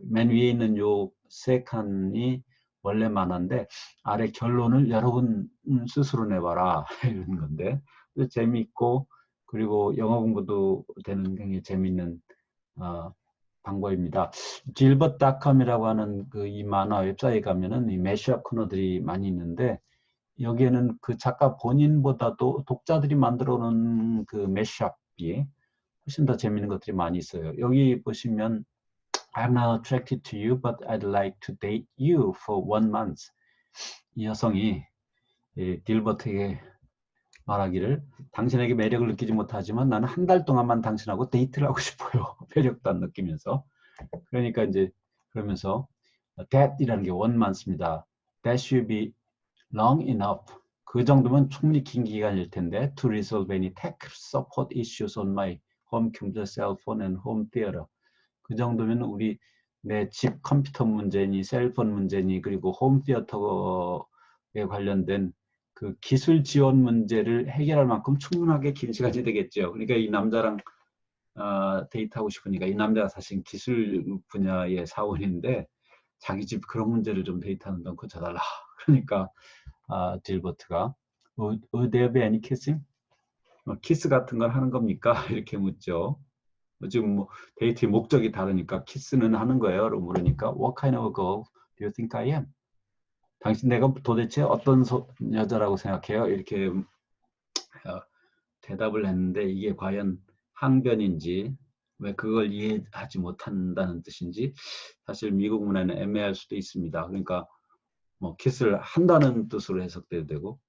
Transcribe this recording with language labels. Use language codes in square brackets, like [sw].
[ko] 맨 위에 있는 요 세 칸이 원래 만화인데 아래 결론을 여러분 스스로 내봐라 이런 건데 재미있고 그리고 영어 공부도 되는 굉장히 재미있는 방법입니다. gilbert.com이라고 하는 그 이 만화 웹사이트에 가면은 이 매시업 코너들이 많이 있는데 여기에는 그 작가 본인보다도 독자들이 만들어 놓은 그 매시업이 훨씬 더 재미있는 것들이 많이 있어요. [en] 여기 보시면 I'm not attracted to you, but I'd like to date you for 1 month. [ko] 이 여성이 딜버트에게 말하기를 당신에게 매력을 느끼지 못하지만 나는 한 달 동안만 당신하고 데이트를 하고 싶어요. 매력도 안 느끼면서. 그러니까 이제 그러면서 that이라는 게 1 month입니다. [en] That should be long enough. [ko] 그 정도면 충분히 긴 기간일 텐데 [en] to resolve any tech support issues on my home computer, cell phone and home theater. [ko] 그 정도면 우리 내 집 컴퓨터 문제니 셀폰 문제니 그리고 홈 티어터에 관련된 그 기술 지원 문제를 해결할 만큼 충분하게 긴 시간이 되겠죠. 그러니까 이 남자랑 데이트하고 싶으니까 이 남자가 사실 기술 분야의 사원인데 자기 집 그런 문제를 좀 데이트하는 건 고쳐달라. 그러니까 딜버트가 [en] Would there be any kissing? [ko] 키스 같은 걸 하는 겁니까? 이렇게 묻죠. 지금 뭐 데이트의 목적이 다르니까 키스는 하는 거예요. 물으니까 [en] What kind of a girl do you think I am? [ko] 당신 내가 도대체 어떤 여자라고 생각해요? 이렇게 대답을 했는데 이게 과연 항변인지 왜 그걸 이해하지 못한다는 뜻인지 사실 미국 문화는 애매할 수도 있습니다. 그러니까 뭐 키스를 한다는 뜻으로 해석돼도 되고